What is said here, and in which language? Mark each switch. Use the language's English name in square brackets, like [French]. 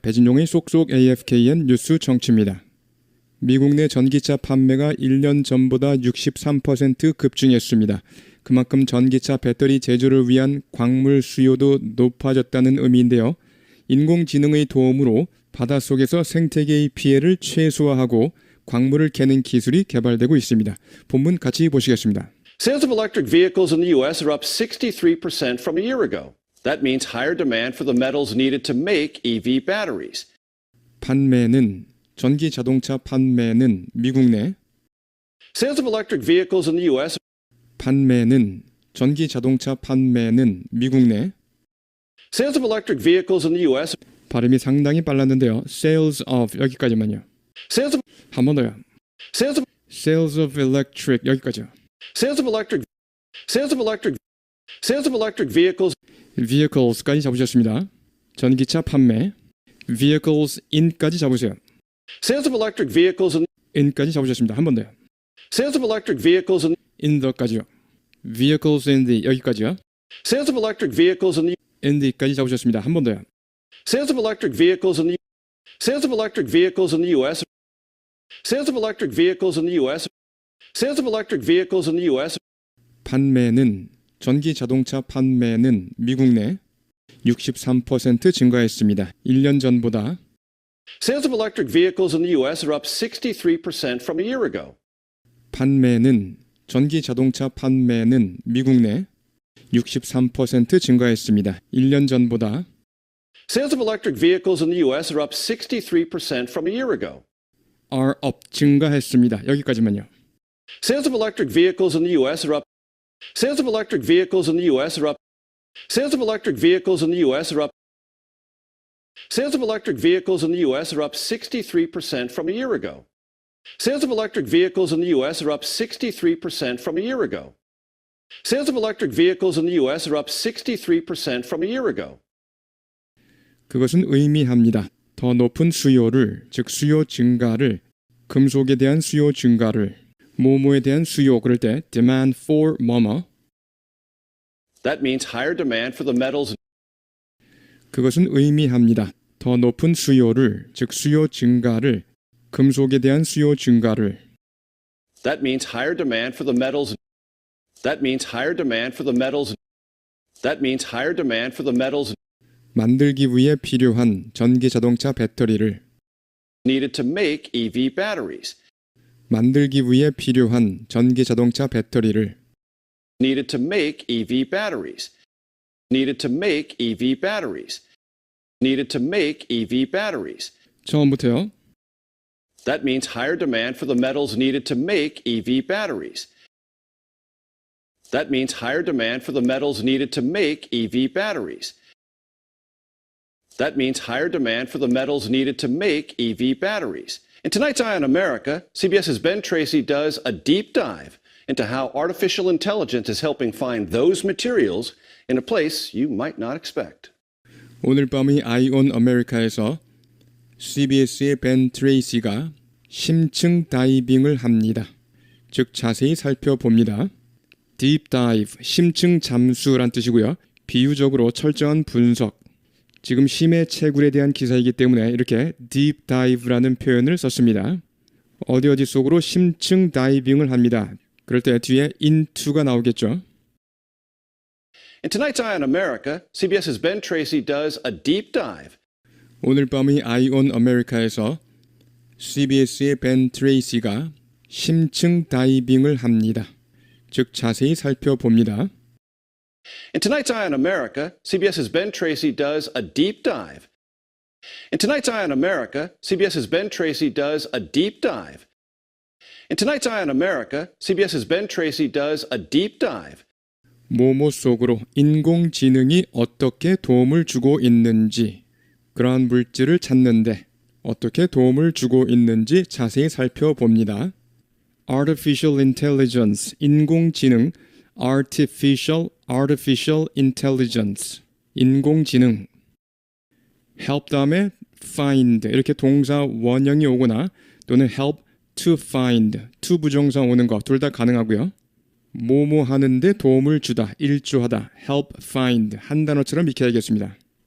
[Korean] 배진용의 쏙쏙 AFKN 뉴스 정치입니다. 미국 내 전기차 판매가 1년 전보다 63% 급증했습니다. 그만큼 전기차 배터리 제조를 위한 광물 수요도 높아졌다는 의미인데요. 인공지능의 도움으로 바닷속에서 생태계의 피해를 최소화하고 광물을 캐는 기술이 개발되고 있습니다. 본문 같이 보시겠습니다. [English] Sales of electric vehicles in the U.S. are up 63% from a year ago. That means higher demand for the metals needed to make EV batteries. [Korean] 판매는 전기 자동차 판매는 미국 내 [English] Sales of electric vehicles in the U.S. [Korean] 판매는 전기 자동차 판매는 미국 내 [English] Sales of electric vehicles in the U.S. [Korean] 발음이 상당히 빨랐는데요. [English] Sales of [Korean] 여기까지만요. [English] Sales of [Korean] 한 번 더요. [English] sales of Sales of electric [Korean] 여기까지요. [English] sales of electric sales of electric sales of electric vehicles [Korean] Vehicles까지 잡으셨습니다. 전기차 판매 [English] Vehicles in [Korean] 까지 잡으세요. [English] sales of electric vehicles [Korean] in까지 잡으셨습니다. 한 번 더요. [English] sales of electric vehicles in the까지요. Vehicles in the [Korean] 여기까지요. [English] sales of electric vehicles in the [Korean] in the까지 잡으셨습니다. 한 번 더요. [English] sales of electric vehicles in the sales of electric vehicles in the U.S. sales of electric vehicles in the U.S. sales of electric vehicles in the U.S. 판매는 전기 자동차 판매는 미국 내 63% 증가했습니다. 1년 전보다 Sales of electric vehicles in the U.S. are up 63% from a year ago. 판매는 전기 자동차 판매는 미국 내 63% 증가했습니다. 1년 전보다 Sales of electric vehicles in the U.S. are up 63% from a year ago. are up [Korean] 증가했습니다. [English] 여기까지만요. Sales of electric vehicles in the U.S. are up. Sales of electric vehicles in the U.S. are up. Sales of electric vehicles in the U.S. are up. Sales of electric vehicles in the U.S. are up 63% from a year ago. Sales of electric vehicles in the U.S. are up 63% from a year ago. Sales of electric vehicles in the U.S. are up 63% from a year ago. [Korean] 그것은 의미합니다. 더 높은 수요를, 즉 수요 증가를, 금속에 대한 수요 증가를, 뭐뭐에 대한 수요 그럴 때 [English] demand for [Korean] 뭐뭐. [English] That means higher demand for the metals. [Korean] 그것은 의미합니다. 더 높은 수요를, 즉 수요 증가를, 금속에 대한 수요 증가를. [English] That means higher demand for the metals. That means higher demand for the metals. That means higher demand for the metals [Korean] 만들기 위해 필요한 전기 자동차 배터리를 [English] needed to make EV batteries. [Korean] 만들기 위해 필요한 전기 자동차 배터리를 [English] Needed to make EV batteries. Needed to make EV batteries. Needed to make EV batteries. [Korean] 처음부터요. [English] That means higher demand for the metals needed to make EV batteries. That means higher demand for the metals needed to make EV batteries. That means higher demand for the metals needed to make EV batteries. In tonight's Eye on America, CBS's Ben Tracy does a deep dive into how artificial intelligence is helping find those materials in a place you might not expect. [Korean] 오늘 밤의 Eye on America에서 CBS의 벤 트레이시가 심층 다이빙을 합니다. 즉 자세히 살펴봅니다. [English] Deep dive, [Korean] 심층 잠수란 뜻이고요. 비유적으로 철저한 분석. 지금 심해 채굴에 대한 기사이기 때문에 이렇게 [English] deep dive [Korean] 라는 표현을 썼습니다. 어디 속으로 심층 다이빙을 합니다. 그럴 때 뒤에 into가 나오겠죠. [English] In tonight's Eye on America, CBS's Ben Tracy does a deep dive. [Korean] 오늘 밤의 Eye on America에서 CBS의 벤 트레이시가 심층 다이빙을 합니다. 즉 자세히 살펴봅니다. [English] In tonight's Eye on America, CBS's Ben Tracy does a deep dive. In tonight's Eye on America, CBS's Ben Tracy does a deep dive. In tonight's Eye on America, CBS's Ben Tracy does a deep dive. [Korean] 모모 속으로 인공지능이 어떻게 도움을 주고 있는지, 그러한 물질을 찾는데 어떻게 도움을 주고 있는지 자세히 살펴봅니다. [English] Artificial Intelligence, [Korean] 인공지능, [English] Artificial Intelligence, 인공지능. [Korean] Help 다음에 find, 이렇게 동사 원형이 오거나 또는 [English] help to find, [Korean] to 부정사 오는 거 둘 다 가능하고요. 뭐뭐 하는데 도움을 주다, 일조하다, [English] help find [Korean] 한 단어처럼 익혀야겠습니다.